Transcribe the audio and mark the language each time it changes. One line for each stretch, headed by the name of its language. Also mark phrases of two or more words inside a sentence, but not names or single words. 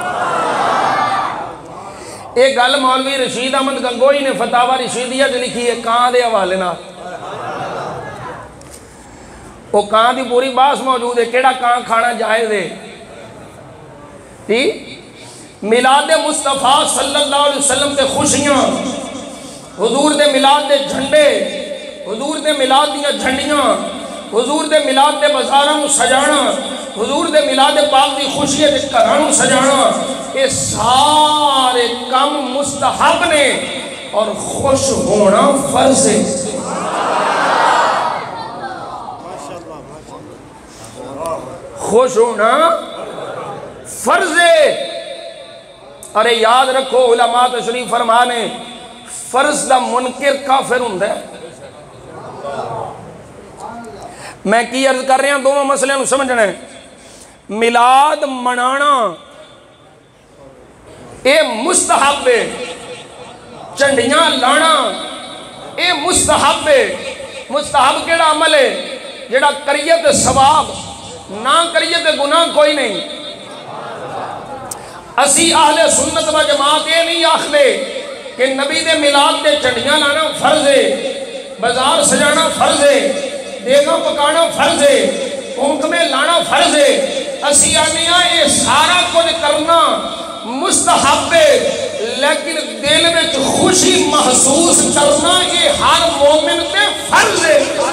Punjabi: ایک گل مولوی رشید احمد گنگوئی نے فتاوی رشیدیہ جو لکھی ہے کہاں دے حوالے نہ، وہ کہاں دی پوری باس موجود ہے، کیڑا کہاں کھانا جائز ہے۔ میلاد مصطفیٰ
Arabic: صلی اللہ علیہ وسلم
Punjabi: تے خوشیاں، حضور دے میلاد دے جھنڈے، حضور دے میلاد دیا جھنڈیاں، حضور دے میلاد دے بازاراں سجانا، حضور دے میلاد پاک دی خوشی دے گھراں سجانا، یہ سارے کم مستحب نے اور خوش ہونا فرض ہے۔ خوش ہونا فرض ہے۔ ارے یاد رکھو علماء تشریف فرمانے فرض دا منکر کافر ہوندا ہے۔ میں کی عرض کر رہے ہیں دونوں مسئلے نو سمجھنا ہے۔ میلاد منانا اے مستحب ہے، چنڈیاں لانا اے مستحب ہے۔ مستحب کیڑا عمل ہے جڑا کریے تے ثواب، نہ کریے تے گناہ کوئی نہیں۔ اسی اہل سنت و جماعت یہ نہیں آخدے کہ نبی دے میلاد دے چنڈیاں لانا فرض ہے، بازار سجانا فرض ہے، دیگاں پکانا فرض ہے، حکمیں لانا فرض ہے۔ اسی آنیا یہ سارا کچھ کرنا مستحب ہے، لیکن دل میں خوشی محسوس کرنا یہ ہر مومن تے فرض ہے۔